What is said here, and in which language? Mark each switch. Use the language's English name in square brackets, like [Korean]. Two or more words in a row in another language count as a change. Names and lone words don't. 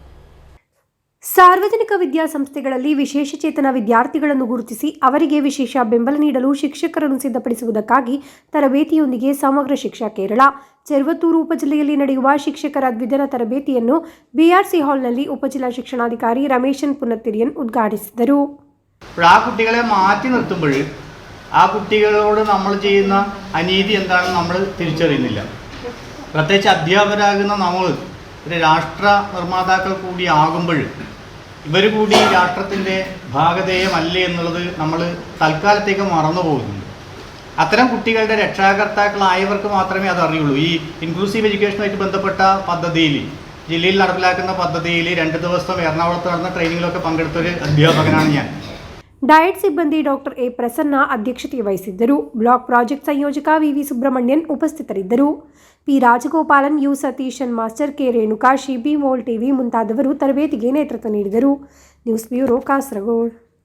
[Kannada] ಸಾರ್ವಜನಿಕ ವಿದ್ಯಾಸಂಸ್ಥೆಗಳಲ್ಲಿ ವಿಶೇಷ ಚೇತನ ವಿದ್ಯಾರ್ಥಿಗಳನ್ನು ಗುರುತಿಸಿ ಅವರಿಗೆ ವಿಶೇಷ ಬೆಂಬಲ ನೀಡಲು ಶಿಕ್ಷಕರನ್ನು ಸಿದ್ಧಪಡಿಸುವುದಕ್ಕಾಗಿ ತರಬೇತಿಯೊಂದಿಗೆ ಸಮಗ್ರ ಶಿಕ್ಷಾ ಕೇರಳ ಚೆರ್ವತ್ತೂರು ಉಪಜಿಲ್ಲೆಯಲ್ಲಿ ನಡೆಯುವ ಶಿಕ್ಷಕರ ದ್ವಿದಿನ ತರಬೇತಿಯನ್ನು ಬಿಆರ್ಸಿ ಹಾಲ್ನಲ್ಲಿ ಉಪಜಿಲ್ಲಾ ಶಿಕ್ಷಣಾಧಿಕಾರಿ ರಮೇಶನ್ ಪುನ್ನತಿರಿಯನ್ ಉದ್ಘಾಟಿಸಿದರು. [Malayalam] ആ കുട്ടികളെ മാറ്റി നിർത്തുമ്പോൾ ആ കുട്ടികളോട് നമ്മൾ ചെയ്യുന്ന അനീതി എന്താണെന്ന് നമ്മൾ തിരിച്ചറിയുന്നില്ല. പ്രത്യേകിച്ച് അധ്യാപകരാകുന്ന നമ്മൾ ഒരു രാഷ്ട്ര നിർമ്മാതാക്കൾ കൂടി ആകുമ്പോൾ ഇവർ കൂടി രാഷ്ട്രത്തിൻ്റെ ഭാഗധേയമല്ലേ എന്നുള്ളത് നമ്മൾ തൽക്കാലത്തേക്ക് മറന്നു പോകുന്നുണ്ട്. അത്തരം കുട്ടികളുടെ രക്ഷാകർത്താക്കളായവർക്ക് മാത്രമേ അതറിയുള്ളൂ. ഈ [English] inclusive education [Malayalam] ബന്ധപ്പെട്ട പദ്ധതിയിൽ, ജില്ലയിൽ നടപ്പിലാക്കുന്ന പദ്ധതിയിൽ 2 ദിവസം എറണാകുളത്ത് നടന്ന ട്രെയിനിങ്ങിലൊക്കെ പങ്കെടുത്തൊരു അധ്യാപകനാണ് ഞാൻ. [Kannada] ಡಯಟ್ ಸಿಬ್ಬಂದಿ ಡಾಕ್ಟರ್ ಎ ಪ್ರಸನ್ನ ಅಧ್ಯಕ್ಷತೆ ವಹಿಸಿದ್ದರು. [English] block project [Kannada] ಸಂಯೋಜಕ ವಿವಿ ಸುಬ್ರಹ್ಮಣ್ಯನ್ ಉಪಸ್ಥಿತರಿದ್ದರು. ಪಿ ರಾಜಗೋಪಾಲನ್, ಯು ಸತೀಶನ್ ಮಾಸ್ಟರ್, ಕೆ ರೇಣುಕಾ, ಶಿಬಿ ಮೋಲ್ ಟಿವಿ ಮುಂತಾದವರು ತರಬೇತಿಗೆ ನೇತೃತ್ವ ನೀಡಿದರು. [English] news bureau, [Kannada] ಕಾಸರಗೋಡು.